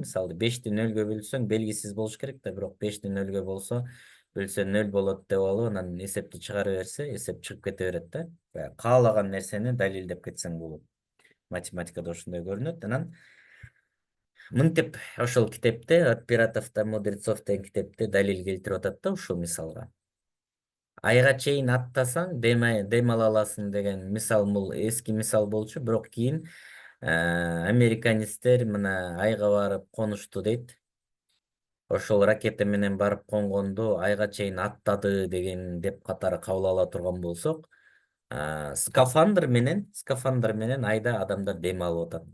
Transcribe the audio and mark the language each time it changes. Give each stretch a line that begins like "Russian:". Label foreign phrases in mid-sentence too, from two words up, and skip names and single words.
Kyrgyz: Мисалы 5ти нөлгө бөлсөң белгисиз болуш керек да, бирок 5ти нөлгө болсо, бөлсө 0 болот деп алып, анан эсепти чыгара берсе, эсеп чыгып кете берет да. Каалаган нерсени далилдеп кетсең болот. Математикада ошондой көрүнөт. Анан мынтип ошол китепте, от пиратов до мудрецов деген китепте далил келтирип атат да ушул мисалга. Айга чейин аттасаң, дем ала аласың деген мисал, бул эски мисал болчу, бирок кийин американецтер мына айга барып конушту дейт. ошол ракета менен барып конгонду айга чейин аттады деген деп катары кабыл ала турган болсок, скафандр менен айда адамдар дем алып атат.